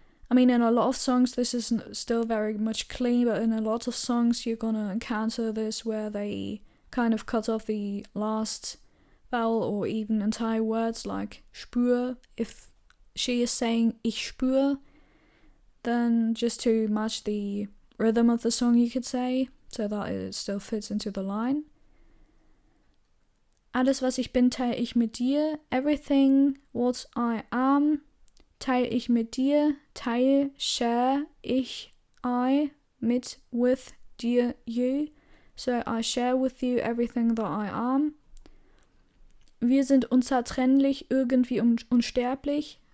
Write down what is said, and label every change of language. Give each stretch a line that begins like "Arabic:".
English: I mean, in a lot of songs this is still very much clean, but in a lot of songs you're gonna encounter this where they kind of cut off the last vowel or even entire words, like spür. If she is saying ich spür, then just to match the rhythm of the song, you could say, so that it still fits into the line.
German: Alles, was ich bin, teile ich mit dir.
English: Everything what I am,
German: teile ich mit dir. Teile, share, ich, I, mit, with, dir, you.
English: So I share with you everything that I am.
German: Wir sind unzertrennlich, irgendwie unsterblich.